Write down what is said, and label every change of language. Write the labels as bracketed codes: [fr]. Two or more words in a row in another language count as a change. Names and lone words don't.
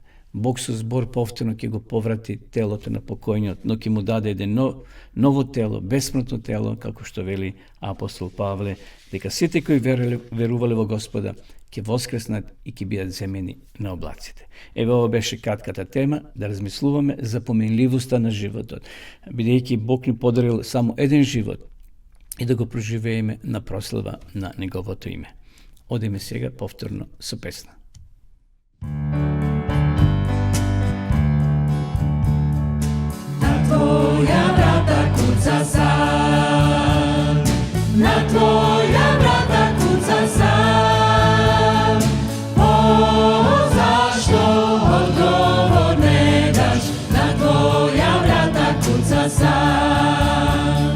[mk] Бог со збор повторно ќе го поврати телото на покојниот, но ќе му даде еден ново тело, бесмртно тело, како што вели апостол Павле, дека сите кои верувале во Господа ќе воскреснат и ќе бидат земени на облаците. Еве ова беше кратката тема, да размислуваме за поменливоста на животот, бидејќи Бог ни подарил само еден живот и да го проживееме на прослава на Неговото име. Одиме сега повторно со песна. [hr] Tvoja vrata kuca sam, na tvoja vrata kuca sam. O, zašto odgovor ne daš, na tvoja vrata kuca sam.